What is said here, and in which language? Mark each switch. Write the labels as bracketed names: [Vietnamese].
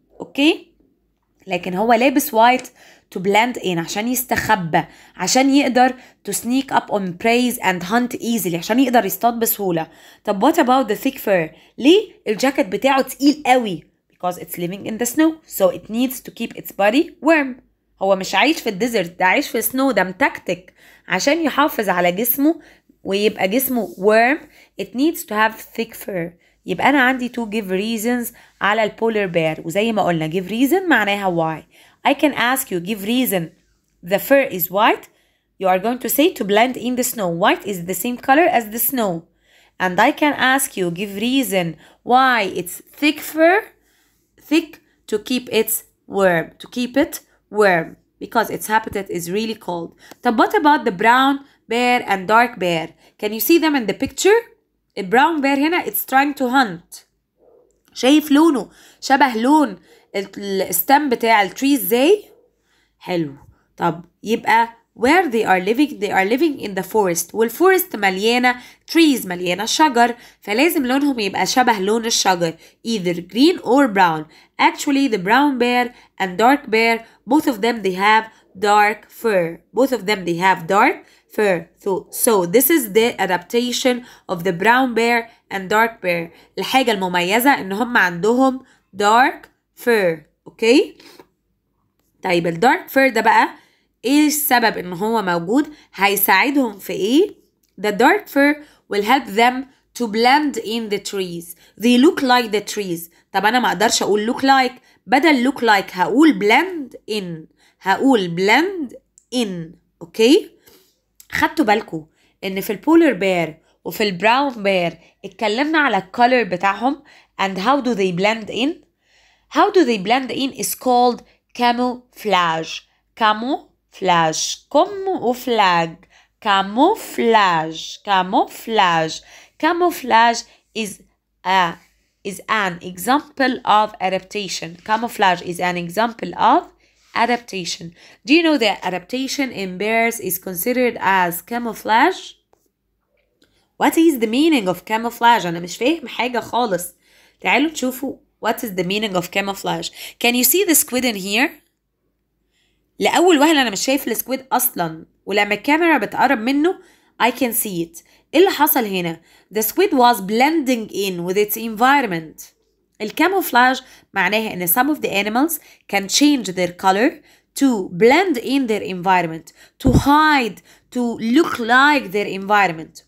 [Arabic] اوكي، لكن هو لابس وايت to blend in عشان يستخبى، عشان يقدر [English] to sneak up on prey and hunt easily، [Arabic] عشان يقدر يصطاد بسهولة. [English] طب what about the thick fur؟ [Arabic] ليه الجاكيت بتاعه تقيل قوي؟ [English] because it's living in the snow so it needs to keep its body warm. [Arabic] هو مش عايش في الديزرت، ده عايش في السنو، ده متكتك عشان يحافظ على جسمه ويبقى جسمه warm. [English] It needs to have thick fur. [Arabic] يبقى أنا عندي to give reasons على البولر بير، وزي ما قلنا give reason معناها why. [English] I can ask you give reason the fur is white. You are going to say to blend in the snow. White is the same color as the snow. And I can ask you give reason why it's thick fur. Thick to keep it warm. To keep it warm because its habitat is really cold. طب what about the brown bear and dark bear? Can you see them in the picture? The brown bear هنا it's trying to hunt. [Arabic] شايف لونه شبه لون الستام بتاع التري ازاي؟ [English] حلو. [Arabic] طب يبقى where they are living in the forest، والفورست مليانة trees، مليانة شجر، فلازم لونهم يبقى شبه لون الشجر [English] either green or brown. Actually the brown bear and dark bear both of them they have dark fur. Both of them they have dark fur. So this is the adaptation of the brown bear and dark bear. [Arabic] الحاجة المميزة ان هم عندهم dark fur. اوكي، طيب الدارك فير ده بقى ايه السبب ان هو موجود؟ هيساعدهم في ايه؟ [English] The dark fur will help them to blend in the trees. They look like the trees. [Arabic] طب انا ما اقدرش اقول look like، بدل look like هقول blend in. هقول blend in. اوكي، خدتوا بالكم ان في البولر بير وفي البراون بير اتكلمنا على الكولر بتاعهم [English] and how do they blend in. How do they blend in is called camouflage. Camouflage. Camouflage. Camouflage. Camouflage. Camouflage is an example of adaptation. Camouflage is an example of adaptation. Do you know that adaptation in bears is considered as camouflage? What is the meaning of camouflage? [Arabic] أنا مش فاهم حاجة خالص. [English] تعالوا تشوفوا what is the meaning of camouflage. Can you see the squid in here? [Arabic] لأول وهلة أنا مش شايف السكويد أصلا، ولما الكاميرا بتقرب منه [English] I can see it. [Arabic] إيه اللي حصل هنا؟ [English] The squid was blending in with its environment. الكاموفلاج معناها إن some of the animals can change their color to blend in their environment, to hide, to look like their environment.